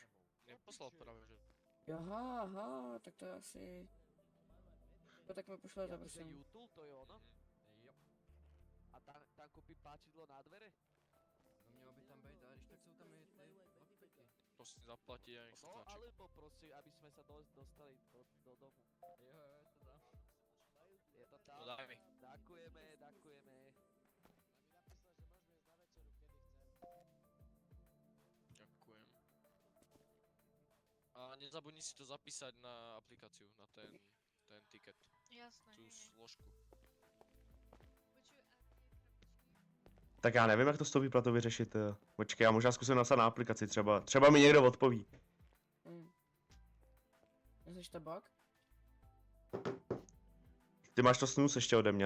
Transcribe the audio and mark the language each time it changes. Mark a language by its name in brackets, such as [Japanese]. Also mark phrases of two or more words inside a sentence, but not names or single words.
[Slovak] Neposlal práve, že. Aha, tak to je asi... No tak mi pošlete, prosím. YouTube, to je ono? A tam kúpi páčidlo na dvere? [Czech] No mělo by tam být, ale když tak jsou tam i ty lockpicky. [Slovak] To si zaplatí a nech sa No, tlačí. alebo prosím, aby sme sa dostali do domu. [Czech] Jo, to dám. Je to tam? [Slovak] No daj mi. Ďakujeme. Ďakujem. A nezabudni si to zapísať na aplikáciu, na ten ticket. Jasné. Tú složku. [Czech] Tak já nevím, jak to s tou výplatou vyřešit. Počkej, já možná zkusím napsat na aplikaci, třeba mi někdo odpoví. Jsi tabák? Ty máš to snus ještě ode mě, ne?